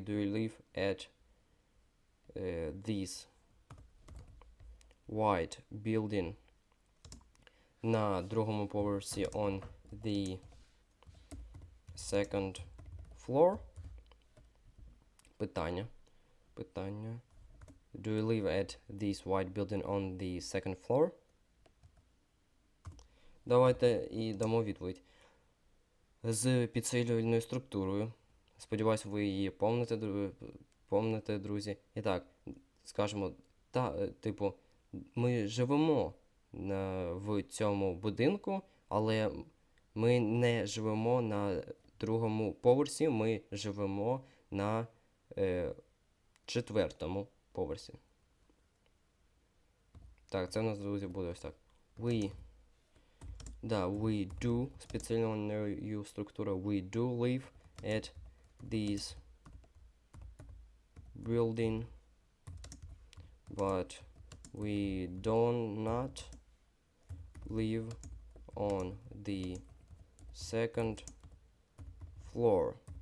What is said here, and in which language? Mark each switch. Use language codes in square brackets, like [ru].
[en] Do you live at this white building [uk] на 2-му поверсі [en] on the 2nd floor? [uk] Питання. [en] Do you live at this white building on the 2nd floor? [uk] Давайте і дамо відповідь. З підсилювальною структурою. Сподіваюсь, ви її помните, друзі. І так, скажемо, типу, ми живемо в цьому будинку, але ми не живемо на 2-му поверсі, ми живемо на 4-му поверсі. Так, це у нас, друзі, буде ось так. [en] We do, [uk] спеціальною структурою, [en] we do live at this building, but we do not live on the 2nd floor.